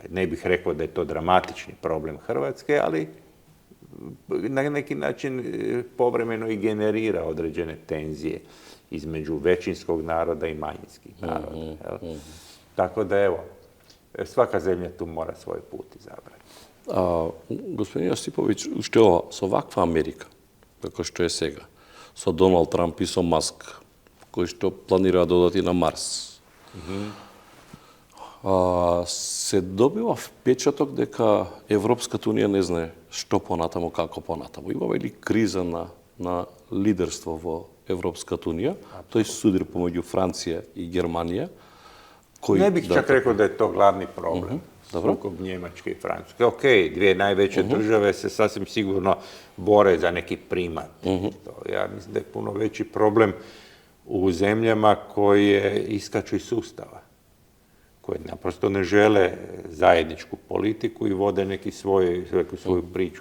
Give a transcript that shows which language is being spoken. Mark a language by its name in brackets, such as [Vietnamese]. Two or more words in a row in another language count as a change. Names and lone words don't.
[Croatian] Ne bih rekao da je to dramatični problem Hrvatske, ali na neki način povremeno i generira određene tenzije između većinskog naroda i manjinskih naroda. Tako da, evo, svaka zemlja tu mora svoj put izabrati. [Macedonian] Господин Јосиповиќ, уште ова, со ваква Америка, како што е сега, со Доналд Трамп и со Маск, кои што планира да одат и на Марс, се добива впечаток дека Европската унија не знае што понатаму, како понатаму. Имаме ли криза на лидерство во Европската унија? Тој суdir помеѓу Франција и Германија. [Croatian] Ne bih čak rekao da je to glavni problem. Sukob Njemačke i Francuske. Ok, dvije najveće države se sasvim sigurno bore za neki primat. Ja mislim da je puno veći problem u zemljama koje iskaču iz sustava, koje naprosto ne žele zajedničku politiku i vode neku svoju priču.